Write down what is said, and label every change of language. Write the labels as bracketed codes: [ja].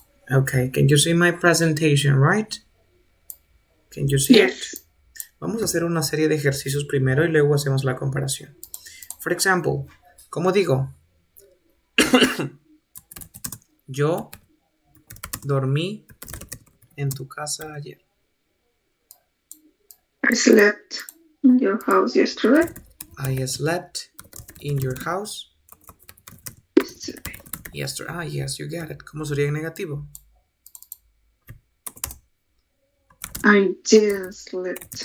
[en] Okay, can you see my presentation, right? Can you see it? [es] Vamos a hacer una serie de ejercicios primero y luego hacemos la comparación. [en] For example, [es] como digo, yo dormí en tu casa ayer. [en] I slept in your house yesterday. I slept in your house yesterday. Yes, you got it. [es] ¿Cómo sería en negativo? [en] I didn't sleep.